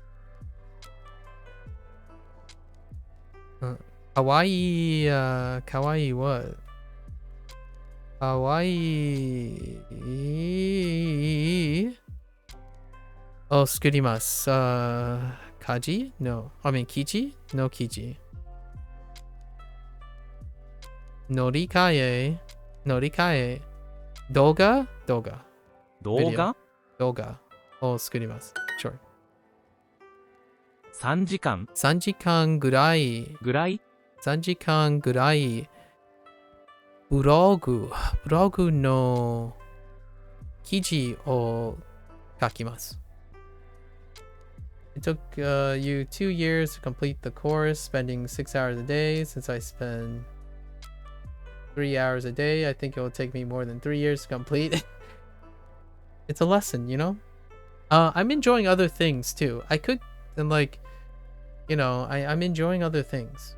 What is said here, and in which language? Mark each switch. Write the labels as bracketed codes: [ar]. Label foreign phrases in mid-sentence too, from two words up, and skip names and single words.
[ja] Kawaii, kawaii what? Kawaii. [en] Oh, skurimasu. Kaji? No. I mean, [ja] kiji? No kiji. Norikae. Norikae. Doga? Doga. 動画 Doga. Oh, skurimasu. [en] Sure. [ja] 3 時間 3時間ぐらい。ぐらい 3時間ぐらい。ブログの記事を書きます。 [en] It took you 2 years to complete the course, spending 6 hours a day. Since I spend 3 hours a day, I think it will take me more than 3 years to complete. It's a lesson, you know? I'm enjoying other things too. I could, and like, you know, I'm enjoying other things.